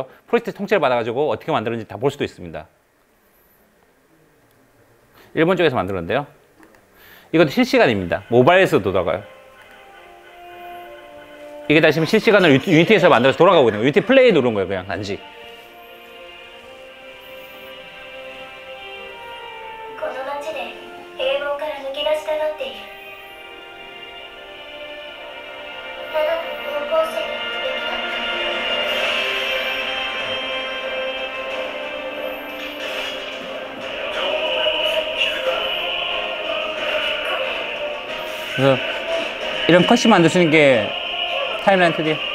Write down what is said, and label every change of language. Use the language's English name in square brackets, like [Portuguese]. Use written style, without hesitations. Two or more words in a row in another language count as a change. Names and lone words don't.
[Korean] 프로젝트 통째를 받아가지고 어떻게 만들었는지 다 볼 수도 있습니다. 일본 쪽에서 만들었는데요. 이것도 실시간입니다. 모바일에서 돌아가요. 이게 다시 실시간으로 유니티에서 만들어서 돌아가고 있는 거예요. 유니티 플레이 누른 거예요, 그냥 단지. [Japanese] この町で平凡から抜け出したがっている。ただの高校生の無敵だった。 [Korean] 그래서 이런 컷이 만들 수 있는 게 타임라인 2D.